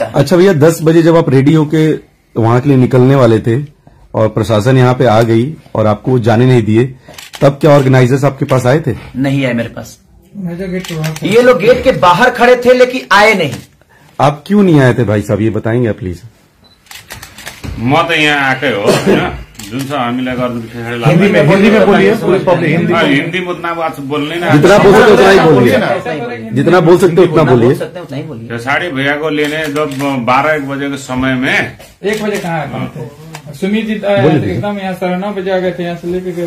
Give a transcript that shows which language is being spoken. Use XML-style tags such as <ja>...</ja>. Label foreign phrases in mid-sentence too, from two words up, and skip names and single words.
<hi>अच्छा भैया, 10 बजे जब आप रेडी होके वहां के लिए निकलने वाले थे और प्रशासन यहाँ पे आ गई और आपको जाने नहीं दिए, तब क्या ऑर्गेनाइजर्स आपके पास आए थे? नहीं आए मेरे पास, ये लोग गेट के बाहर खड़े थे लेकिन आए नहीं। आप क्यों नहीं आए थे भाई साहब, ये बताएंगे प्लीज?</hi> <ne>म त यहाँ आएकै हो होइन, जुन छ हामीलाई गर्दा</ne> <hi>हिंदी में बोलिए, पूरी पब्लिक हिंदी में उतना बात बोल्ने ना, जितना बोल सकते उतना ही बोलिए, जितना बोल सकते उतना बोलिए। खेसारी भैया को लेने जब 12-1 बजे के समय में, 1 बजे कहाँ सुमित जी एकदम यहाँ 9:30 बजे आ गए थे, यहाँ से लेके गए</hi>